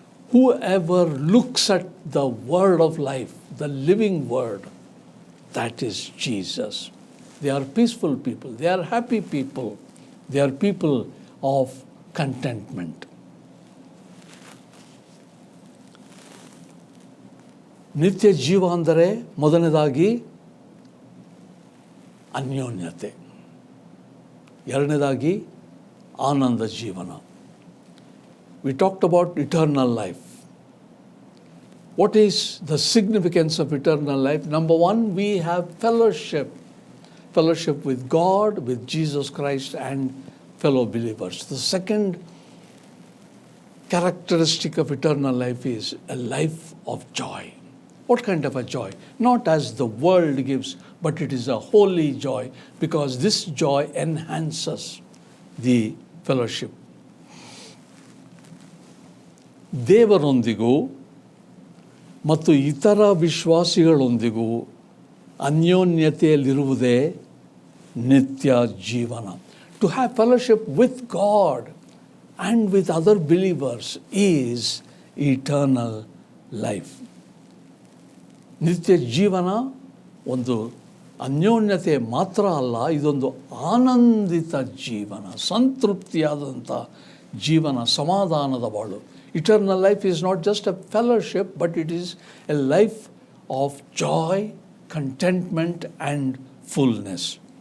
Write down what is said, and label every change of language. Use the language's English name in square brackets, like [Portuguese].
[English] Whoever looks at the word of life, the living word, that is Jesus. They are peaceful people, they are happy people, they are people of contentment. [Kannada] ನಿತ್ಯ ಜೀವ ಅಂದರೆ ಮೊದಲನೇದಾಗಿ ಅನ್ಯೋನ್ಯತೆ, ಎರಡನೇದಾಗಿ ಆನಂದ ಜೀವನ. [English] We talked about eternal life. What is the significance of eternal life? Number one, we have fellowship. Fellowship with God, with Jesus Christ and fellow believers. The second characteristic of eternal life is a life of joy. What kind of a joy? Not as the world gives, but it is a holy joy, because this joy enhances the fellowship. [Kannada] ದೇವರೊಂದಿಗೂ ಮತ್ತು ಇತರ ವಿಶ್ವಾಸಿಗಳೊಂದಿಗೂ ಅನ್ಯೋನ್ಯತೆಯಲ್ಲಿರುವುದೇ ನಿತ್ಯ ಜೀವನ. [English] To have fellowship with God and with other believers is eternal life. [Kannada] ನಿತ್ಯ ಜೀವನ ಒಂದು ಅನ್ಯೋನ್ಯತೆ ಮಾತ್ರ ಅಲ್ಲ, ಇದೊಂದು ಆನಂದಿತ ಜೀವನ, ಸಂತೃಪ್ತಿಯಾದಂಥ ಜೀವನ, ಸಮಾಧಾನದ ಬಾಳು. [English] Eternal life is not just a fellowship, but it is a life of joy, contentment and fullness.